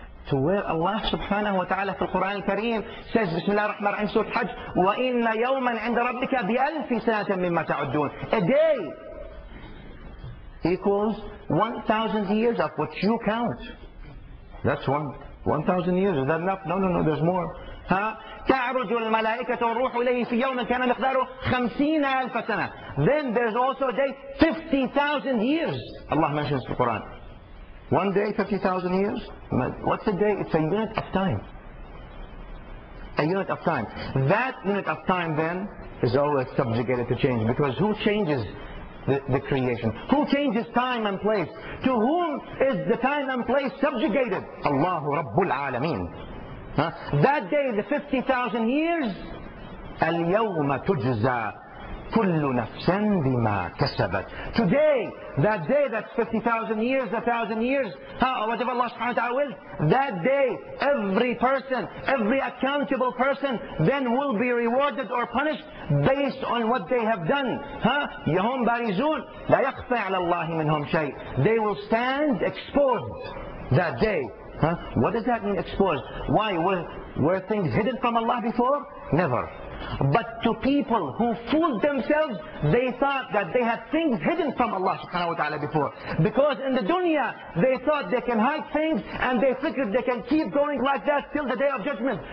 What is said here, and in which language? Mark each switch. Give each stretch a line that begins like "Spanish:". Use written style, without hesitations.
English: To where
Arabic: Allah subhanahu wa ta'ala في القرآن الكريم
English: says,
Arabic: Bismillah ar-Rahman ar-Rahim, Surah Hajj, وَإِنَّ يَوْمًا عِنْدَ رَبِّكَ بِأَلْفِ سَنَةٍ مِمَّا تَعُدُّونَ.
English: A day equals 1,000 years of what you count. That's 1,000 years. Is that enough? No, there's more.
Arabic: تعرج الملائكة والروح إليه في يوم كان مقداره 50,000 سنة.
English: Then there's also a day 50,000 years. Allah mentions in the Quran. One day, 50,000 years. What's a day? It's a unit of time. A unit of time. That unit of time then is always subjugated to change, because who changes the creation? Who changes time and place? To whom is the time and place subjugated? Allahu Rabbul Alameen. That day, the 50,000 years,
Arabic: اليوم تجزى كل نفس بما كسبت.
English: Today, that day, that's 50,000 years, 1,000 years, whatever Allah subhanahu wa ta'ala wills, that day, every person, every accountable person then will be rewarded or punished based on what they have done.
Arabic: يهم بارزون لا يخفى على الله منهم شيء.
English: They will stand exposed that day. What does that mean, exposed? Why? Were things hidden from Allah before? Never. But to people who fooled themselves, they thought that they had things hidden from Allah subhanahu wa ta'ala before. Because in the dunya, they thought they can hide things, and they figured they can keep going like that till the day of judgment.